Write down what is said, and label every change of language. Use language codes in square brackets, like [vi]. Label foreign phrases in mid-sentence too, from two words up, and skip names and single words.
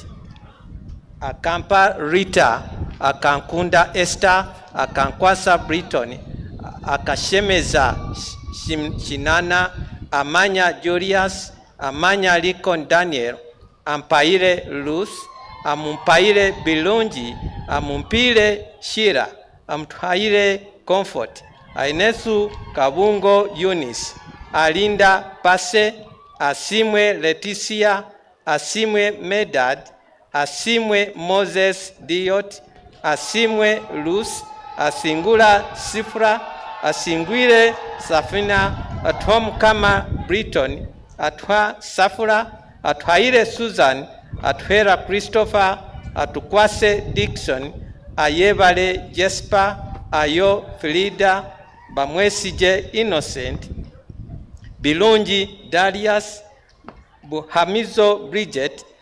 [nyn] Akampa Rita, Akankunda Esther, Akankwasa Britton, Akashemeza Shinana, Amanya Julius, Amanya Lincoln Daniel, Ampaire Ruth, Amumpaire Bilungi, Amumpire Shira, Amtwaire Comfort, Ainesu Kabungo Eunice, Alinda Pase, Asimwe Leticia, Asimwe Medad, Asimwe Moses Diot, Asimwe Luz, Asingula Sifra, Asingwire Safina, Atwam Kama Britton, Atwa Safura, Atwaire Susan, Atwera Christopher, Atukwase Dixon, Ayebale Jesper, Ayo Frida, Bamwesije Innocent, Bilungi Darius, Buhamizo Bridget,